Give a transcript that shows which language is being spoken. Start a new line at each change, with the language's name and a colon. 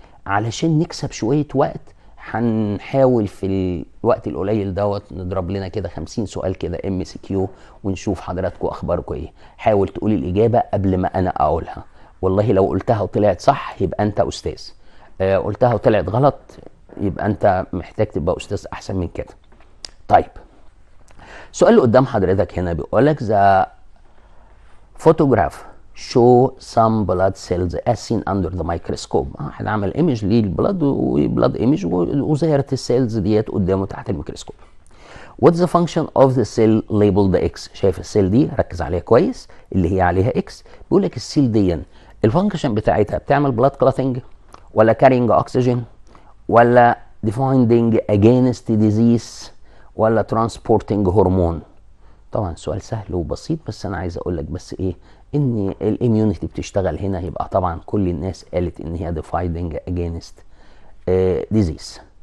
Arabic: علشان نكسب شويه وقت هنحاول في الوقت القليل دوت نضرب لنا كده 50 سؤال كده MCQ ونشوف حضراتكم اخباركم ايه. حاول تقول الاجابه قبل ما انا اقولها، والله لو قلتها وطلعت صح يبقى انت استاذ، قلتها وطلعت غلط، يبقى انت محتاج تبقى استاذ احسن من كده. طيب السؤال اللي قدام حضرتك هنا بيقول لك
English: the photograph show some blood cells as seen under the microscope.
Arabic: احنا عمل ايمج للبلاد وبلاد ايمج وظهرت السيلز ديت قدامه تحت الميكروسكوب.
English: What's the function of the cell labeled X؟
Arabic: شايف السيل دي، ركز عليها كويس، اللي هي عليها X. بيقول لك السيل دي الفانكشن بتاعتها بتعمل بلاد كلاتنج، ولا كارينج اوكسجين، ولا
English: defending against disease،
Arabic: ولا transporting هرمون؟ طبعا سؤال سهل وبسيط، بس انا عايز اقول لك بس ايه، ان الاميونيتي بتشتغل هنا، يبقى طبعا كل الناس قالت ان هي defending against disease.